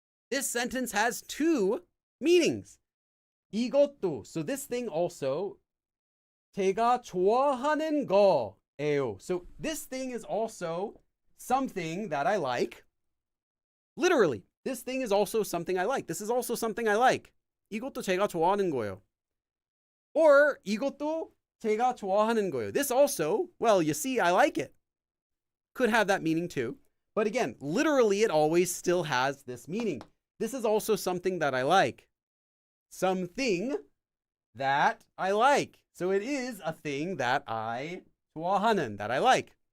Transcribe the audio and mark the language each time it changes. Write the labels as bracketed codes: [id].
[en] This sentence has two meanings. [ko] 이것도. [en] So this thing also [ko] 제가 좋아하는 거예요. [en] So this thing is also something that I like. Literally, this thing is also something I like. This is also something I like. [ko] 이것도 제가 좋아하는 거예요. Or 이것도 제가 좋아하는 거예요. [en] This also, well, you see, I like it. Could have that meaning too. But again, literally, it always still has this meaning. This is also something that I like. Something that I like. So it is a thing that I 좋아하는, that I like.